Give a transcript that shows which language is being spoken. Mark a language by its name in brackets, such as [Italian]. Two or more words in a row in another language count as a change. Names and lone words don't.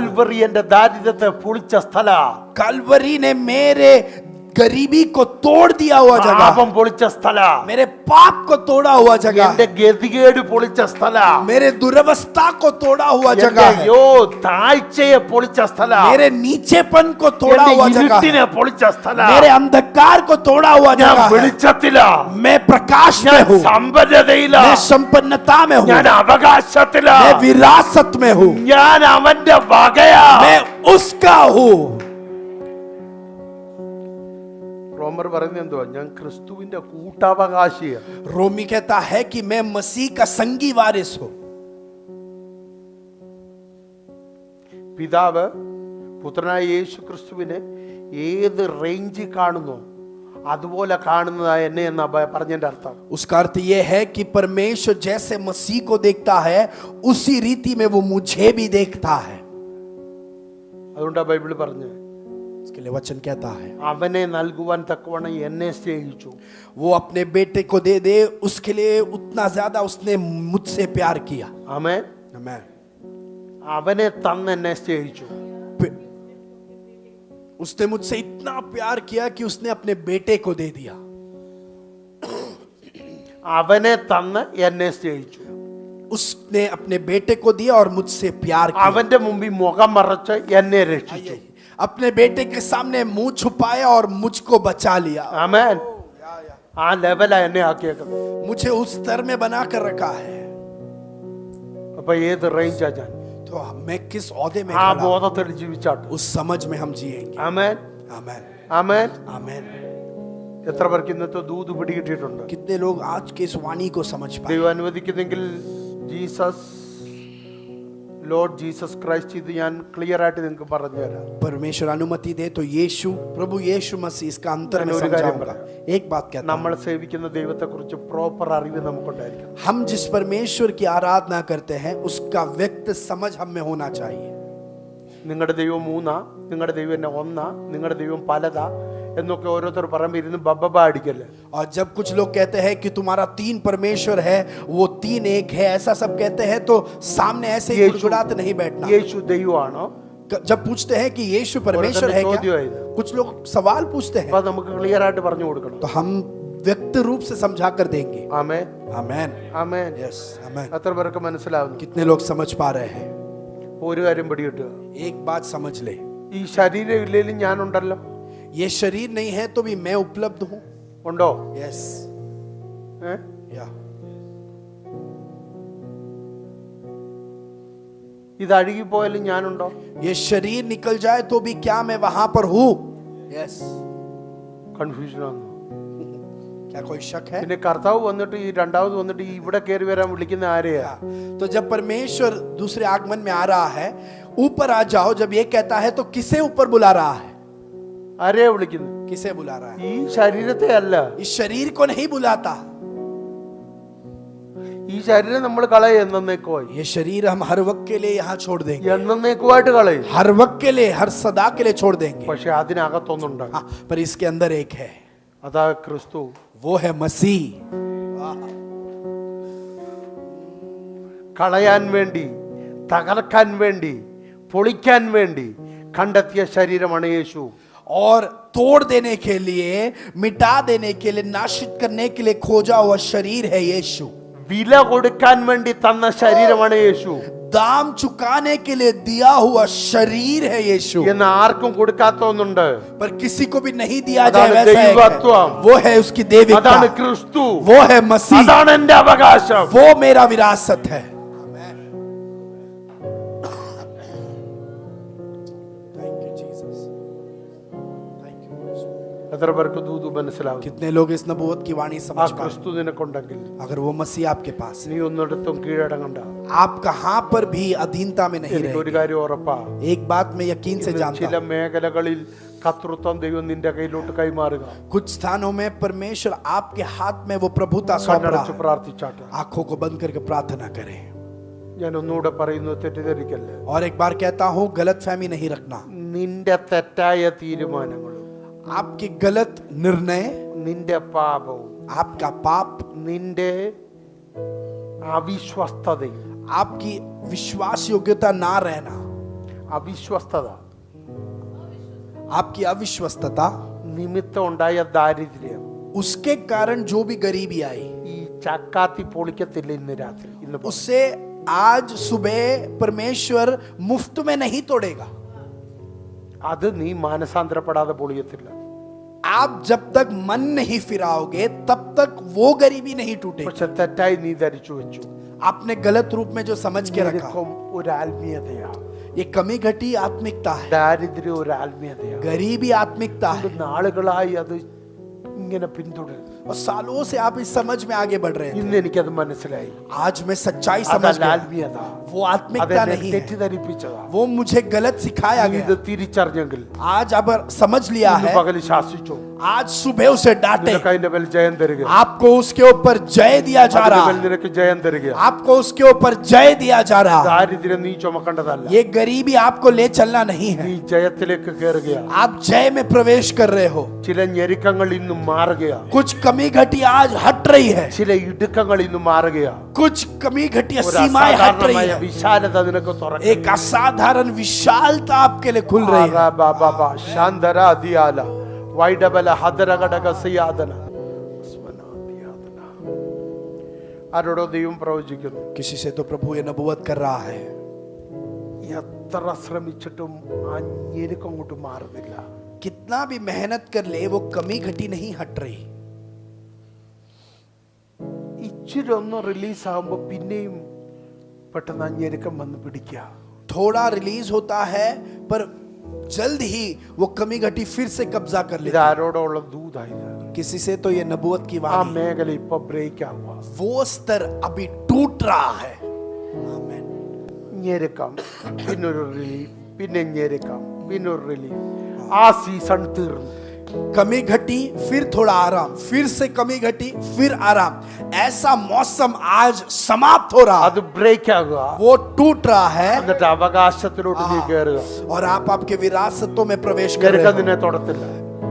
[Malayalam] കാൽവറി എന്റെ ദാരിദ്ര്യത്തെ പൊളിച്ച സ്ഥല, [Hindi] कलवरी ने मेरे गरीबी को तोड़ दिया हुआ जगह, [Malayalam] പാപം പൊളിച്ച സ്ഥല, [Hindi] मेरे पाप को तोड़ा हुआ जगह, [Malayalam] എന്റെ ഗതികേട് പൊളിച്ച സ്ഥല, [Hindi] मेरे दुरवस्था को तोड़ा हुआ [Malayalam] എന്റെ [Hindi] जगह है, [Malayalam] താഴ്ചയെ പൊളിച്ച സ്ഥല, [Hindi] मेरे नीचेपन को तोड़ा [Malayalam] എന്റെ [Hindi] हुआ जगह [Malayalam] ഇരുട്ടിനെ [Hindi] है, [Malayalam] പൊളിച്ച സ്ഥല. [Hindi] मेरे अंधकार को तोड़ा हुआ [Malayalam] ഞാൻ [Hindi] जगह है। [Malayalam] വെളിച്ചത്തിലാ, [Hindi] मैं प्रकाश [Malayalam] ഞാൻ [Hindi] में हूँ, [Malayalam] സമ്പന്നതയിലാ, [Hindi] मैं संपन्नता में हूँ, [Malayalam] ഞാൻ അവകാശത്തിലാ, [Hindi] मैं विरासत में हूँ, [Malayalam] ഞാൻ അവന്റെ വകയാ. [Hindi] मैं उसका हूँ। [Malayalam] റോമർ പറയുന്നത് എന്തുവാ? ഞാൻ ക്രിസ്തുവിന്റെ കൂട്ടാവകാശിയാ. [Hindi] रोमी कहता है कि मैं मसीह का संगी वारिस हूँ। [Malayalam] പിതാവ് പുത്രനായ യേശു ക്രിസ്തുവിനെ ഏത് റേഞ്ച് കാണുന്നു അതുപോലെ കാണുന്നതായ എന്നെ എന്നാ പറഞ്ഞതിന്റെ അർത്ഥം. [Hindi] उसका अर्थ यह है कि परमेश्वर जैसे मसीह को देखता है उसी रीति में वो मुझे भी देखता है। [Malayalam] അതുകൊണ്ടാ ബൈബിൾ പറഞ്ഞത് [Hindi] उसके लिए वचन कहता है [Malayalam] അവനെ നൽകുവാൻ തക്കവണ്ണം എന്നെ സ്നേഹിച്ചു. [Hindi] वो अपने बेटे को दे दे, उसके लिए उतना ज्यादा उसने मुझसे प्यार किया। [Malayalam] ആമേൻ. [Hindi] आमीन। [Malayalam] അവനെ തന്ന് എന്നെ സ്നേഹിച്ചു. [Hindi] उसने मुझसे इतना प्यार किया कि उसने अपने बेटे को दे दिया। [Malayalam] അവനെ തന്ന് എന്നെ സ്നേഹിച്ചു. [Hindi] उसने अपने बेटे को दिया और मुझसे प्यार किया। [Malayalam] അവന്റെ മുമ്പിൽ മുഖം മറച്ച് എന്നെ രക്ഷിച്ചു. [Hindi] अपने बेटे के सामने मुंह छुपाया और मुझको बचा लिया। [Malayalam] ആമേൻ. ആ ലെവലാ എന്നെ ആക്കിയേക്കുന്നത്. [Hindi] मुझे उस स्तर में बना कर रखा है। [Malayalam] അപ്പൊ ഏത് റേഞ്ചാ ഞാൻ? [Hindi] तो मैं किस औहदे में [Malayalam] ആ [Hindi] खड़ा हूं, [Malayalam] ബോധത്തിൽ ജീവിച്ചാട്ട്. [Hindi] उस समझ में हम जिएंगे। [Malayalam] ആമേൻ. [Hindi] आमीन। [Malayalam] ആമേൻ. [Hindi] आमीन। [Malayalam] എത്ര പേർക്ക് ഇന്നത്തെ ദൂത് പിടികിട്ടിയിട്ടുണ്ട്? [Hindi] कितने लोग आज के इस वाणी को समझ पाए? [Malayalam] ദൈവം അനുവദിക്കുന്നെങ്കിൽ [English] Jesus Lord Jesus Christ [Malayalam] ഇത് ഞാൻ ക്ലിയർ ആയിട്ട് നിങ്ങൾക്ക് പറഞ്ഞു തരാം. [Hindi] परमेश्वर अनुमति दे तो यीशु प्रभु यीशु मसीह इसका अंतर में मैंने और कार्य समझाऊंगा। बताया। एक बात कहता हूं, [Malayalam] നമ്മൾ സേവിക്കുന്ന ദൈവത്തെക്കുറിച്ച് പ്രോപ്പർ അറിവ് നമുക്കുണ്ടായിരിക്കണം. [Hindi] हम जिस परमेश्वर की आराधना करते हैं उसका व्यक्त समझ हम में होना चाहिए। [Malayalam] നിങ്ങളുടെ ദൈവം മൂന്നാ, നിങ്ങളുടെ ദൈവം എന്നെ ഒന്നാ, നിങ്ങളുടെ ദൈവം പലതാ എന്നൊക്കെ ഓരോരുത്തർ പറയുമ്പോൾ ഇരുന്ന് ബബ്ബ അടിക്കല്ലേ. [Hindi] और जब कुछ लोग कहते हैं कि तुम्हारा 3 परमेश्वर है, वो 3 एक है, ऐसा सब कहते हैं तो सामने ऐसे ही गुड़गुड़ाते नहीं बैठना। [Malayalam] യേശു ദൈവമാണോ? [Hindi] जब पूछते हैं कि यीशु परमेश्वर है क्या, कुछ लोग सवाल पूछते हैं [Malayalam] അപ്പൊ നമുക്ക് ക്ലിയർ ആയിട്ട് പറഞ്ഞു കൊടുക്കണം. [Hindi] तो हम व्यक्त रूप से समझा कर देंगे। [Malayalam] ആമേൻ. [Hindi] आमीन। [Malayalam] ആമേൻ. [Hindi] यस आमीन। [Malayalam] എത്ര പേർക്ക് മനസ്സിലാവുന്നു? [Hindi] कितने लोग समझ पा रहे हैं? [Malayalam] ഒരു കാര്യം പിടികിട്ടുക, [Hindi] एक बात समझ ले, [Malayalam] ഈ ശരീരം ഇല്ലെങ്കിലും ഞാനുണ്ടല്ലോ. [Hindi] ये शरीर नहीं है तो भी मैं उपलब्ध हूं। [Malayalam] ഉണ്ടോ? [Hindi] यस [Malayalam] ഏ? [Hindi] या [Malayalam] ഇത് അഴുകിപ്പോയാലും ഞാനുണ്ടോ? [Hindi] ये शरीर निकल जाए तो भी क्या मैं वहां पर हूं? यस। [Malayalam] കൺഫ്യൂഷൻ ആണ്. [Hindi] क्या कोई शक है? [Malayalam] പിന്നെ കർത്താവ് വന്നിട്ട് ഈ രണ്ടാമത് വന്നിട്ട് ഈ ഇവിടെ കയറി വരാൻ വിളിക്കുന്ന ആരെയാ? [Hindi] तो जब परमेश्वर दूसरे आगमन में आ रहा है, ऊपर आ जाओ जब ये कहता है तो किसे ऊपर बुला रहा है? [Malayalam] ആരെയാ വിളിക്കുന്നത്? [Hindi] किसे बुला रहा है? [Malayalam] ഈ ശരീരത്തെ അല്ല. [Hindi] इस शरीर को नहीं बुलाता। [Malayalam] ഈ ശരീരം നമ്മൾ കളയും എന്നേക്കുമായി. [Hindi] ये शरीर हम हर वक्त के लिए यहाँ छोड़ देंगे, [Malayalam] എന്നേക്കുമായിട്ട് കളയും. [Hindi] हर वक्त के लिए, हर सदा के लिए छोड़ देंगे। [Malayalam] പക്ഷെ അതിനകത്തൊന്നുണ്ട്. [Hindi] हाँ, पर इसके अंदर एक है, [Malayalam] അതാ ക്രിസ്തു. [Hindi] वो है मसीह। [Malayalam] കളയാൻ വേണ്ടി, തകർക്കാൻ വേണ്ടി, പൊളിക്കാൻ വേണ്ടി കണ്ടെത്തിയ ശരീരമാണ് യേശു. [Hindi] और तोड़ देने के लिए, मिटा देने के लिए, नाशित करने के लिए खोजा हुआ शरीर है यीशु। [Malayalam] വില കൊടുക്കാൻ വേണ്ടി തന്ന ശരീരമാണ് യേശു. [Hindi] दाम चुकाने के लिए दिया हुआ शरीर है यीशु। [Malayalam] എന്ന് ആർക്കും കൊടുക്കാത്ത ഒന്നുണ്ട്. [Hindi] पर किसी को भी नहीं दिया जाए अदान वैसा एक है। दैवत्वम। वो है उसकी देविका, [Malayalam] അതാണ് ക്രിസ്തു. [Hindi] वो है मसीह, [Malayalam] അതാണ് എന്റെ അവകാശം. [Hindi] वो मेरा विरासत है। [English] Thank you, Jesus. Thank you, Holy Spirit. [Malayalam] എത്ര പേർക്ക് ദൂത് മനസ്സിലാവും? [Hindi] कितने लोग इस नबूवत की वाणी [Malayalam] ആ [Hindi] समझ पाए? [Malayalam] ക്രിസ്തു നിനക്കുണ്ടെങ്കിൽ [Hindi] अगर वो मसीह आपके पास है, [Malayalam] നീ ഒന്നിടത്തും കീഴടങ്ങണ്ട. [Hindi] आप कहां पर भी अधीनता में नहीं [Malayalam] എനിക്ക് ഒരു [Hindi] रहेंगे। [Malayalam] കാര്യം ഉറപ്പാ, [Hindi] एक बात मैं यकीन से [Malayalam] ഇന്ന് [Hindi] जानता [Malayalam] ചില [Hindi] हूं, [Malayalam] മേഖലകളിൽ കർത്തൃത്വം ദൈവം നിന്റെ കയ്യിലോട്ട് കൈമാറുക. [Hindi] कुछ स्थानों में परमेश्वर आपके हाथ में वो प्रभुता सौंप रहा [Malayalam] കണ്ണടച്ച് [Hindi] है। [Malayalam] പ്രാർത്ഥിച്ചാട്ടെ. [Hindi] आंखों को बंद करके प्रार्थना करें। [Malayalam] ഞാൻ ഒന്നുകൂടെ പറയുന്നു, തെറ്റിദ്ധരിക്കല്ലേ. [Hindi] और एक बार कहता हूं, गलत फहमी नहीं रखना। [Malayalam] നിന്റെ തെറ്റായ തീരുമാനങ്ങളും [Hindi] आपके गलत निर्णय, [Malayalam] നിന്റെ പാപവും [Hindi] आपका पाप, [Malayalam] നിന്റെ അവിശ്വസ്തതയും, [Hindi] आपकी विश्वास योग्यता ना रहना, [Malayalam] അവിശ്വസ്തത [Hindi] आपकी अविश्वस्तता, [Malayalam] നിമിത്തം ഉണ്ടായ ദാരിദ്ര്യം, [Hindi] उसके कारण जो भी गरीबी आई, [Malayalam] ഈ ചക്കാത്തി പൊളിക്കത്തില്ല ഇന്ന് രാത്രി. ഇന്ന് പകൽ. [Hindi] उससे आज सुबह परमेश्वर मुफ्त में नहीं तोड़ेगा। [Malayalam] അത് നീ മാനസാന്തരപ്പെടാതെ പൊളിയത്തില്ല. [Hindi] आप जब तक मन नहीं फिराओगे तब तक वो गरीबी नहीं टूटेगी। [Malayalam] പക്ഷെ തെറ്റായി നീ ധരിച്ചു വെച്ചു. [Hindi] आपने गलत रूप में जो समझ के रखा, [Malayalam] ഞെരുക്കം ഒരു ആത്മീയതയാ, [Hindi] ये कमी घटी आत्मिकता है, [Malayalam] ദാരിദ്ര്യം ഒരു ആത്മീയതയാ. [Hindi] गरीबी आत्मिकता है। [Malayalam] നാളുകളായി അത് ഇങ്ങനെ പിന്തുടരുന്നു. [Hindi] और सालों से आप इस समझ में आगे बढ़ रहे हैं। [Malayalam] ഇന്ന് എനിക്കത് മനസ്സിലായി. [Hindi] आज मैं सच्चाई समझ [Malayalam] അതല്ല [Hindi] गया, [Malayalam] ആത്മീയത, [Hindi] वो आत्मिकता [Malayalam] അതെന്നെ [Hindi] नहीं है, [Malayalam] തെറ്റിദ്ധരിപ്പിച്ചതാ. [Hindi] वो मुझे गलत सिखाया [Malayalam] നീ [Hindi] गया। [Malayalam] ഇത് തിരിച്ചറിഞ്ഞെങ്കിൽ [Hindi] आज अब समझ लिया [Malayalam] ഇന്ന് [Hindi] है, [Malayalam] പകൽ ശാസിച്ചോ. [Hindi] आज सुबह उसे डांटे, [Malayalam] നിനക്ക് അതിന്റെ മേൽ ജയം തരിക. [Hindi] आपको उसके ऊपर जय दिया जा [Malayalam] അതിന്റെ [Hindi] रहा [Malayalam] മേൽ [Hindi] है, [Malayalam] നിനക്ക് ജയം തരിക. [Hindi] आपको उसके ऊपर जय दिया जा रहा है। [Malayalam] ദാരിദ്ര്യം നീ ചുമക്കേണ്ടതല്ല, [Hindi] ये गरीबी आपको ले चलना नहीं है, [Malayalam] നീ ജയത്തിലേക്ക് കയറുകയാണ്. [Hindi] आप जय में प्रवेश कर रहे हो। [Malayalam] ചില ഞെരുക്കങ്ങൾ ഇന്ന് മാറുകയാണ്. [Hindi] कुछ कमी घटी आज हट रही है, [Malayalam] ചില ഇടുക്കങ്ങൾ ഇന്ന് മാറുകയാണ്. [Hindi] कुछ कमी घटी [Malayalam] ഒരു [Hindi] सीमाएं हट रही [Malayalam] അസാധാരണമായ [Hindi] है, [Malayalam] വിശാലത നിനക്ക് തുറക്കും. [Hindi] एक असाधारण विशालता आपके लिए खुल रही है। ശാന്തര ദിയാല വൈഡബല ഹദരഘടക സിയാദന. [Malayalam] ആരോടോ ദൈവം പ്രവചിക്കുന്നു, [Hindi] किसी से तो प्रभु ये नबूवत कर रहा है, [Malayalam] എത്ര ശ്രമിച്ചിട്ടും ആ ഞെരുക്കം കൊണ്ട് മാറുന്നില്ല. [Hindi] कितना भी मेहनत कर ले वो कमी घटी नहीं हट रही। [Malayalam] ഇച്ചിരി ഒന്ന് റിലീസ് ആകുമ്പോ പിന്നെയും പെട്ടെന്ന് ആ ഞെരുക്കം വന്ന് പിടിക്കുക. [Hindi] थोड़ा रिलीज होता है पर जल्द ही वो कमी घटी फिर से कब्जा कर [Malayalam] ഇത് [Hindi] लेती है। [Malayalam] ആരോടോ ഉള്ള ദൂതായത്. [Hindi] किसी से तो ये नबूवत की [Malayalam] ആ [Hindi] वाणी, [Malayalam] മേഖല ഇപ്പൊ ബ്രേക്ക് ആവുക. [Hindi] वो स्तर अभी टूट रहा है। आमीन। [Malayalam] ഞെരുക്കം, പിന്നൊരു റിലീഫ്, പിന്നെ ഞെരുക്കം, പിന്നൊരു റിലീഫ്. ആ സീസൺ തീർന്നു. [Hindi] कमी घटी फिर थोड़ा आराम, फिर से कमी घटी फिर आराम, ऐसा मौसम आज समाप्त हो रहा [Malayalam] അത് [Hindi] है, [Malayalam] ബ്രേക്ക് ആകുക. [Hindi] वो टूट रहा है [Malayalam] എന്നിട്ട് അവകാശത്തിലോട്ട് നീ കയറുക. [Hindi] और आप आपके विरासतों में प्रवेश कर [Malayalam] ഞെരുക്കം [Hindi] रहे [Malayalam] നിന്നെ തൊടത്തില്ല. [Hindi] हो।